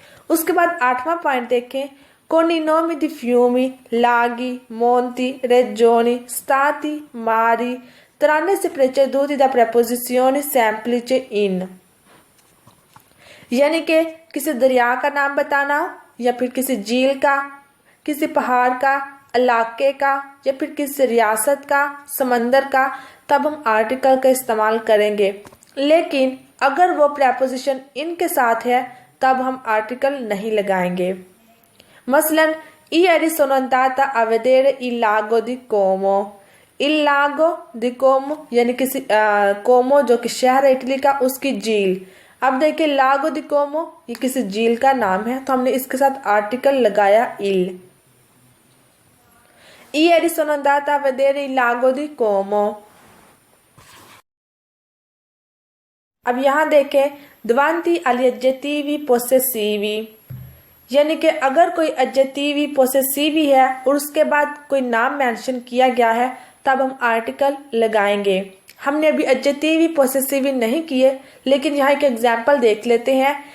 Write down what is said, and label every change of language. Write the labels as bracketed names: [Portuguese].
[Hindi] उसके बाद 8वां पॉइंट देखें, [Italian] con i nomi di fiumi, laghi, monti, regioni, stati, mari, tranne se preceduti da preposizione semplice [Hindi] in, यानी कि किसी दरिया का नाम बताना या फिर किसी झील का, किसी पहाड़ का, इलाके का या फिर किसी रियासत का, समंदर का, तब हम आर्टिकल का इस्तेमाल करेंगे। लेकिन अगर वो प्रेपोजिशन इन के साथ है तब हम आर्टिकल नहीं लगाएंगे। मसलन [Italian] ieri sono andata a vedere il lago di Como, [Hindi] il lago di Como यानी किसी कोमो जो कि शहर है इटली का, उसकी झील। अब देखिए लागो दी कोमो ये किसी झील का नाम है, तो हमने इसके साथ आर्टिकल लगाया il। [Italian] ieri sono andata a vedere il lago di Como। [Hindi] अब यहाँ देखें [Italian] davanti agli aggettivi possessivi, [Hindi] यानी कि अगर कोई एडजेक्टिव पोसेसिव है और उसके बाद कोई नाम मेंशन किया गया है तब हम आर्टिकल लगाएंगे। हमने अभी एडजेक्टिव पोसेसिव नहीं किए, लेकिन यहाँ एक एग्जांपल देख लेते हैं।